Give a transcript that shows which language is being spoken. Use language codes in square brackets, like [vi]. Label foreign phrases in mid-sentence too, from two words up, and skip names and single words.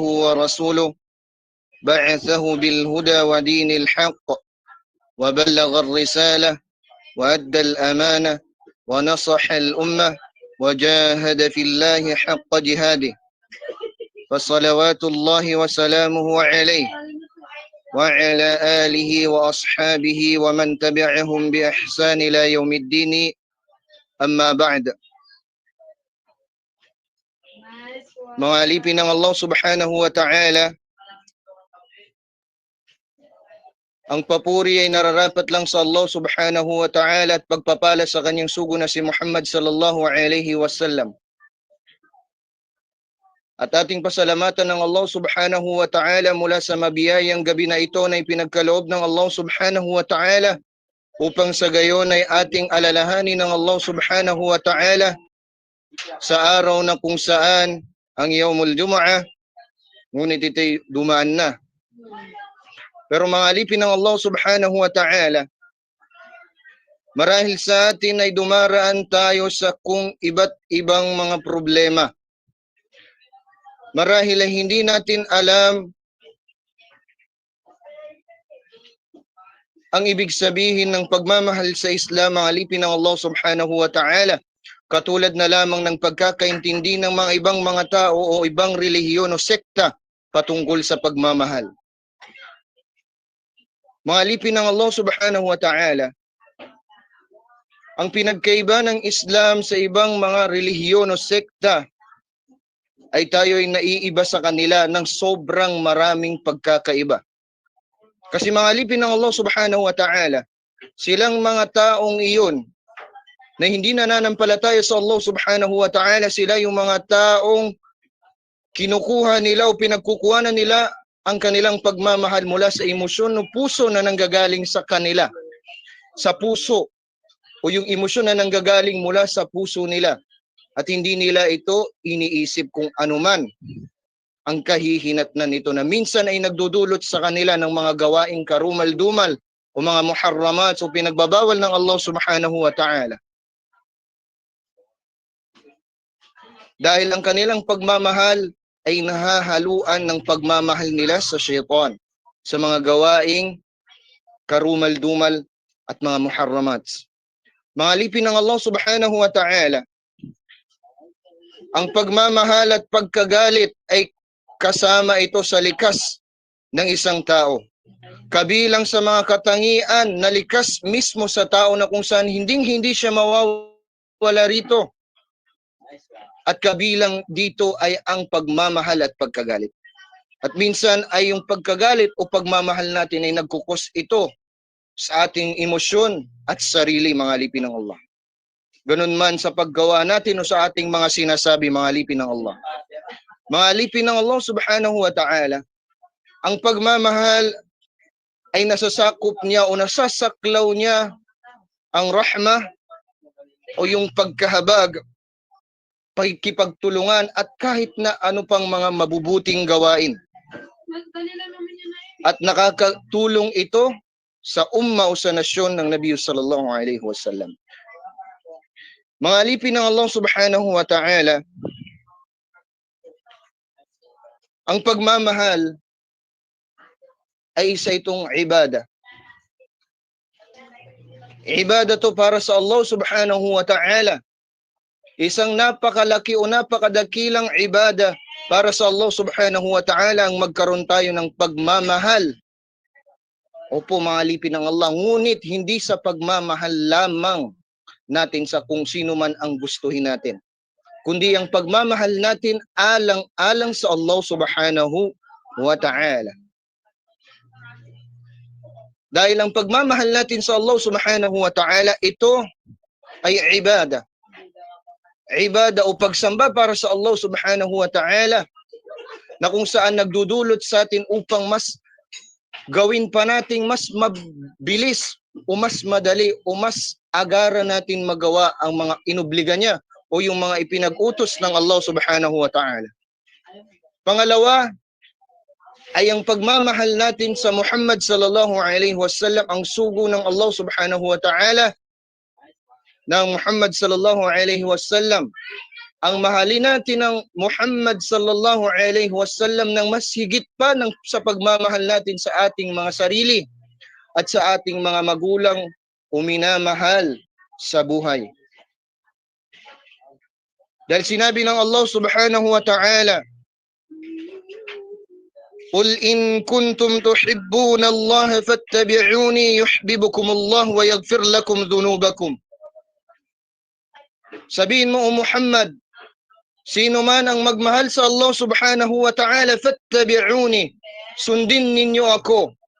[ar] ورسوله بعثه بالهدى ودين الحق وبلغ الرسالة وأدى الأمانة ونصح الأمة وجاهد في الله حق جهاده فصلوات الله وسلامه عليه وعلى آله وأصحابه ومن تبعهم بإحسان إلى يوم الدين أما بعد. [tl] Mga alipin ng Allah [ar] سبحانه وتعالى, [tl] ang papuri ay nararapat lang sa Allah [ar] سبحانه وتعالى [tl] at pagpapala sa kanyang sugo na si Muhammad [ar] صلى الله عليه وسلم. [tl] At ating pasalamatan ng Allah [ar] سبحانه وتعالى [tl] mula sa mabiyayang gabi na ito na ipinagkaloob ng Allah [ar] سبحانه وتعالى [tl] upang sa gayon ay ating alalahanin ng Allah [ar] سبحانه وتعالى [tl] sa araw na kung saan ang [ar] يوم الجمعة, [tl] ngunit ito'y dumaan na. Pero mga alipin ng Allah [ar] سبحانه وتعالى, [tl] marahil sa atin ay dumaraan tayo sa kung iba't ibang mga problema. Marahil ay hindi natin alam ang ibig sabihin ng pagmamahal sa Islam, mga alipin ng Allah [ar] سبحانه وتعالى. [tl] Katulad na lamang ng pagkakaintindi ng mga ibang mga tao o ibang relihiyon o sekta patungkol sa pagmamahal. Mga alipin ng Allah [ar] سبحانه وتعالى, [tl] ang pinagkaiba ng Islam sa ibang mga relihiyon o sekta ay tayo ay naiiba sa kanila ng sobrang maraming pagkakaiba. Kasi mga alipin ng Allah [ar] سبحانه وتعالى, [tl] silang mga taong iyon na hindi nananampalataya sa Allah [ar] سبحانه وتعالى, [tl] sila yung mga taong kinukuha nila o pinagkukuhanan nila ang kanilang pagmamahal mula sa emosyon o puso na nanggagaling sa kanila. Sa puso o yung emosyon na nanggagaling mula sa puso nila. At hindi nila ito iniisip kung anuman ang kahihinatnan nito na minsan ay nagdudulot sa kanila ng mga gawaing karumal-dumal o mga muharramat o pinagbabawal ng Allah [ar] سبحانه وتعالى. [tl] Dahil ang kanilang pagmamahal ay nahahaluan ng pagmamahal nila sa syaitan, sa mga gawaing karumal-dumal at mga muharramat. Mga alipin ng Allah [ar] سبحانه وتعالى, [tl] ang pagmamahal at pagkagalit ay kasama ito sa likas ng isang tao. Kabilang sa mga katangian na likas mismo sa tao na kung saan hindi siya mawawala rito. At kabilang dito ay ang pagmamahal at pagkagalit. At minsan ay yung pagkagalit o pagmamahal natin ay nagkukos ito sa ating emosyon at sarili, mga alipin ng Allah. Ganun man sa paggawa natin o sa ating mga sinasabi, mga alipin ng Allah. Mga alipin ng Allah [ar] سبحانه وتعالى, [tl] Ang pagmamahal ay nasasakop niya o nasasaklaw niya ang rahmah o yung pagkahabag, pagkipagtulungan at kahit na ano pang mga mabubuting gawain. At nakakatulong ito sa umma o sa nasyon ng Nabi [ar] صلى الله عليه وسلم. [tl] Mga alipin ng Allah [ar] سبحانه وتعالى, [tl] ang pagmamahal ay isa itong ibadah. Ibadah to para sa Allah [ar] سبحانه وتعالى. [tl] Isang napakalaki o napakadakilang ibadah para sa Allah [ar] سبحانه وتعالى [tl] ang magkaroon tayo ng pagmamahal. Opo mga alipin ng Allah, ngunit hindi sa pagmamahal lamang natin sa kung sino man ang gustuhin natin, kundi ang pagmamahal natin alang-alang sa Allah [ar] سبحانه وتعالى. [tl] Dahil ang pagmamahal natin sa Allah [ar] سبحانه وتعالى, [tl] ito ay ibadah. Ibadah o pagsamba para sa Allah [ar] سبحانه وتعالى [tl] na kung saan nagdudulot sa atin upang mas gawin pa nating mas mabilis o mas madali o mas agaran natin magawa ang mga inobliga niya o yung mga ipinag-utos ng Allah [ar] سبحانه وتعالى. [tl] Pangalawa ay ang pagmamahal natin sa Muhammad [ar] صلى الله عليه وسلم, [tl] ang sugo ng Allah [ar] سبحانه وتعالى [tl] ng Muhammad [ar] صلى الله عليه وسلم. [tl] Ang mahalin natin ng Muhammad [ar] صلى الله عليه وسلم [tl] ng mas higit pa sa pagmamahal natin sa ating mga sarili at sa ating mga magulang o minamahal sa buhay. Dahil sinabi ng Allah [ar] سبحانه وتعالى, قل إن كنتم تحبون الله فاتبعوني يحببكم الله ويغفر لكم ذنوبكم. [tl] Sabihin mo, O Muhammad, sino man ang magmahal sa Allah [ar] سبحانه وتعالى, [tl] fattabi'uni, sundin ninyo ako.